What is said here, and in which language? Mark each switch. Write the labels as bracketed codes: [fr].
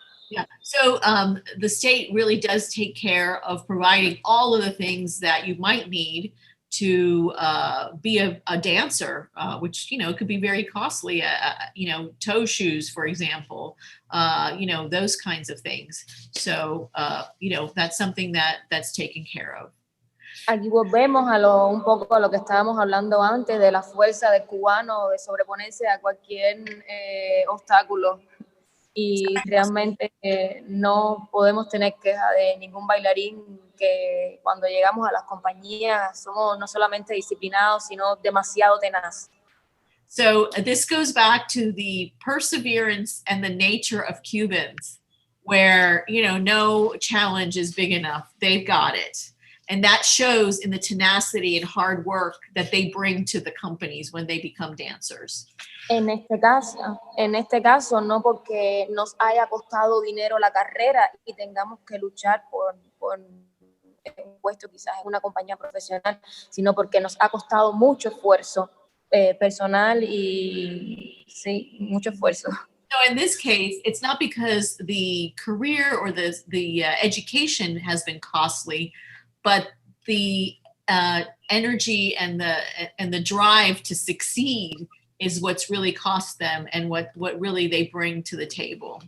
[en] Yeah, so the state really does take care of providing all of the things that you might need to be a dancer, which, could be very costly, toe shoes, for example, those kinds of things. So, that's something that's taken care of. [es] Aquí volvemos a un poco a lo que estábamos hablando antes, de la fuerza del cubano, de sobreponerse a cualquier obstáculo. Y realmente no podemos tener queja de ningún bailarín, que cuando llegamos a las compañías somos no solamente disciplinados, sino demasiado tenaces. [en] So this goes back to the perseverance and the nature of Cubans, where, you know, no challenge is big enough. They've got it. And that shows in the tenacity and hard work that they bring to the companies when they become dancers. [es] En este caso, no porque nos haya costado dinero la carrera y tengamos que luchar por un puesto quizás en una compañía profesional, sino porque nos ha costado mucho esfuerzo personal y sí, mucho esfuerzo. [en] So in this case, it's not because the career or the education has been costly, but the energy and the drive to succeed is what's really cost them, and what really they bring to the table.